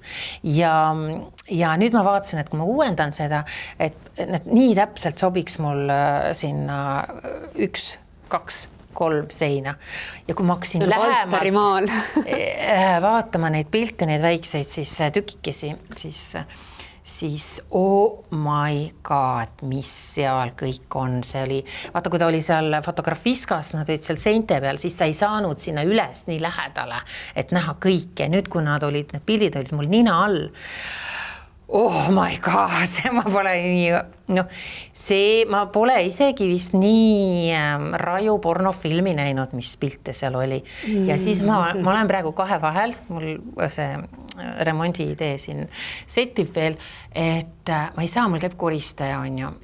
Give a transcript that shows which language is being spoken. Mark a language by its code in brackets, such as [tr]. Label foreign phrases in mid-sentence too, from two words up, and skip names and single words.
[et] Ja nüüd ma vaatasin, et kui ma uuendan seda, et nii täpselt sobiks mul sinna 1-2 3 seina ja kui ma hakkasin Altarimaal. vaatama neid pilte, neid väikseid siis tükikesi, siis [en] oh my god, [et] mis seal kõik on, see oli, vaata kui ta oli seal Fotografiskas, nad olid seal seinte peal, siis sa ei saanud sinna üles nii lähedale, et näha kõike, nüüd kui nad olid, need pildid olid mul nina all, [en] oh my god, [et] see ma pole nii, noh, see ma pole isegi vist nii raju pornofilmi näinud, mis pilte seal oli ja siis ma olen praegu 2 vahel, mul see remondi idee siin setib veel, et ma ei saa, mul käib koristaja on ju.